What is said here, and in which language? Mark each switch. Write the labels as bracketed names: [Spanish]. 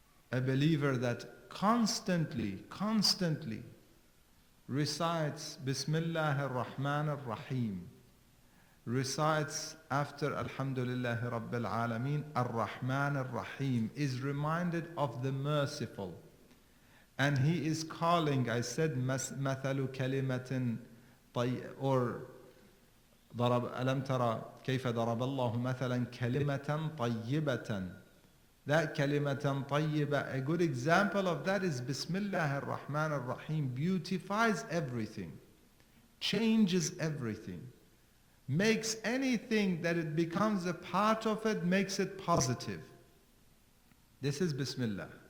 [English] that constantly recites Bismillah ar-Rahman ar-Rahim, recites after Alhamdulillah Rabbil Alameen ar-Rahman ar-Rahim, is reminded of the merciful. And he is calling, I said, [Arabic] مَثَلُ كَلِمَةٍ [English] or [Arabic] ألم ترى كيف ضرب الله مثلا كلمة طيبة. [English] That [Arabic] كلمة طيبة, [English] a good example of that is Bismillah ar-Rahman ar-Rahim, beautifies everything, changes everything, makes anything that it becomes a part of it, makes it positive. This is Bismillah.